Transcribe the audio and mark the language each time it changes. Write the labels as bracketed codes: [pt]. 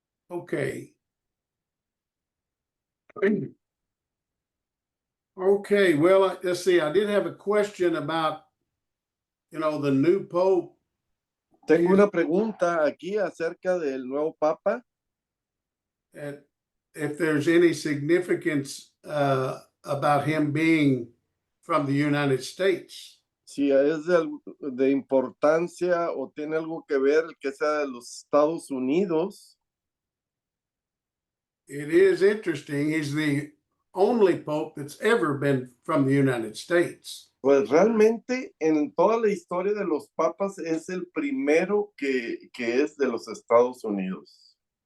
[en] Okay. Okay. Well, let's see. I did have a question about, the new Pope. [es] Tengo una pregunta aquí acerca del nuevo Papa. [en] And if there's any significance about him being from the United States. [es] Si es de importancia o tiene algo que ver el que sea de los Estados Unidos. [en] It is interesting. He's the only pope that's ever been from the United States. [es] Pues realmente en toda la historia de los papas es el primero que es de los Estados Unidos.